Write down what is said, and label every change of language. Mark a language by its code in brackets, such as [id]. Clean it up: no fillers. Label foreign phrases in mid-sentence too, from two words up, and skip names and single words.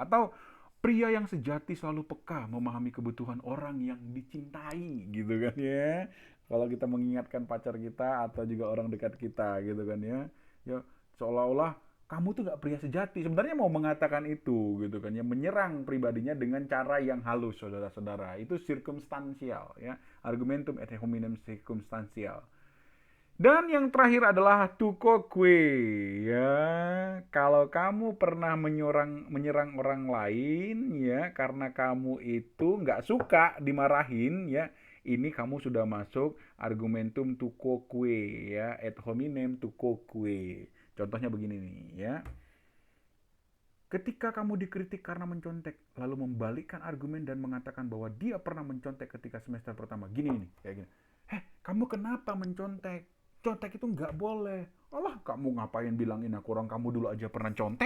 [id] Atau pria yang sejati selalu peka memahami kebutuhan orang yang dicintai gitu kan ya. Kalau kita mengingatkan pacar kita atau juga orang dekat kita gitu kan ya. Ya seolah-olah kamu tuh gak pria sejati. Sebenarnya mau mengatakan itu gitu kan ya, menyerang pribadinya dengan cara yang halus, saudara-saudara. Itu circumstantial ya, [la] argumentum ad hominem circumstantial. [id] Dan yang terakhir adalah tukokwe ya. Kalau kamu pernah menyerang orang lain ya karena kamu itu nggak suka dimarahin ya, ini kamu sudah masuk [la] argumentum tukokwe [id] ya, [la] ad hominem tukokwe. [id] Contohnya begini nih ya. Ketika kamu dikritik karena mencontek, lalu membalikkan argumen dan mengatakan bahwa dia pernah mencontek ketika semester pertama. Gini nih, kayak gini. Kamu kenapa mencontek? Contek itu nggak boleh. Alah, kamu ngapain bilangin aku, orang kamu dulu aja pernah contek?